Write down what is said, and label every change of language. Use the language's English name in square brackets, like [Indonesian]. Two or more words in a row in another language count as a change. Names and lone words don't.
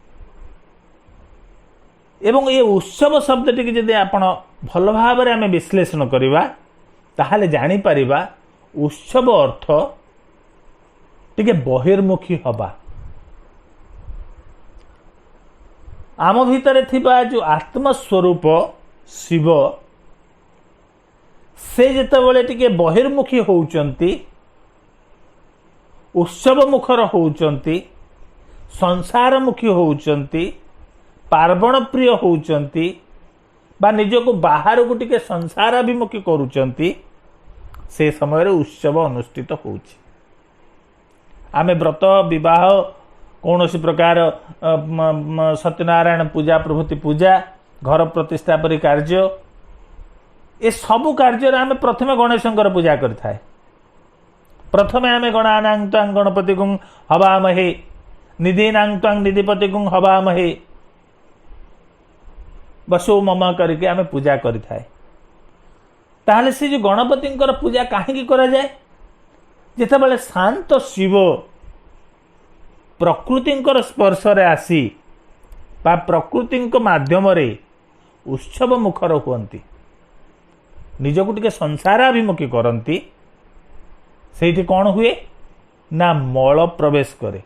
[Odia] ଏବଂ ଏ ଉତ୍ସବ ଶବ୍ଦ ଟି ଯଦି ଆପଣ ଭଲ ଭାବ ରେ ଆମେ ବିଶ୍ଳେଷଣ କରିବା ତାହାଲେ ଜାଣି ପାରିବା ଉତ୍ସବ ଅର୍ଥ ଟିକେ ବହିର୍ମୁଖୀ ହେବା। ଆମ ଭିତରେ ଥିବା ଯୋ ଆତ୍ମସ୍ୱରୂପ ଶିବ ସେ ଯେତେବେଳେ ଟିକେ ବହିର୍ମୁଖୀ ହେଉଛନ୍ତି, ଉତ୍ସବ ମୁଖର ହେଉଛନ୍ତି, ସଂସାରମୁଖୀ ହେଉଛନ୍ତି, ପାର୍ବଣ ପ୍ରିୟ ହେଉଛନ୍ତି ବା ନିଜକୁ ବାହାର କୁ ଟିକେ ସଂସାରାଭିମୁଖୀ କରୁଛନ୍ତି, ସେ ସମୟ ଉତ୍ସବ ଅନୁଷ୍ଠିତ ହେଉଛି। ଆମେ ବ୍ରତ ବିବାହ [Hindi] कौन सी प्रकार [Odia] ସତ୍ୟନାରାୟଣ ପୂଜା ପ୍ରଭୃତି ପୂଜା ଘର ପ୍ରତିଷ୍ଠା ପରି କାର୍ଯ୍ୟ ଏ ସବୁ କାର୍ଯ୍ୟ ଆମେ ପ୍ରଥମେ ଗଣେଶଙ୍କର ପୂଜା କରିଥାଉ। ପ୍ରଥମେ ଆମେ [Sanskrit] गणानां त्वां गणपतिगुं हवामहे निधीनां त्वां निधिपतिगुं हवामहे बसो मम [Odia] କରକେ ଆମେ ପୂଜା କରିଥାଉ। ତାହାଲେ ସେ ଯୋ ଗଣପତିଙ୍କର ପୂଜା କାହିଁକି କରା ଯାଏ? ଯେତେବେଳେ ଶାନ୍ତ ଶିବ ପ୍ରକୃତିଙ୍କର ସ୍ପର୍ଶ ରେ ଆସି ବା ପ୍ରକୃତିଙ୍କ ମାଧ୍ୟମ ରେ ଉତ୍ସବ ମୁଖର ହୁଅନ୍ତି, ନିଜକୁ ଟିକେ ସଂସାରାଭିମୁଖୀ କରନ୍ତି, ସେଠି କୌଣ ହୁଏ ନା ମଳ ପ୍ରବେଶ କରେ।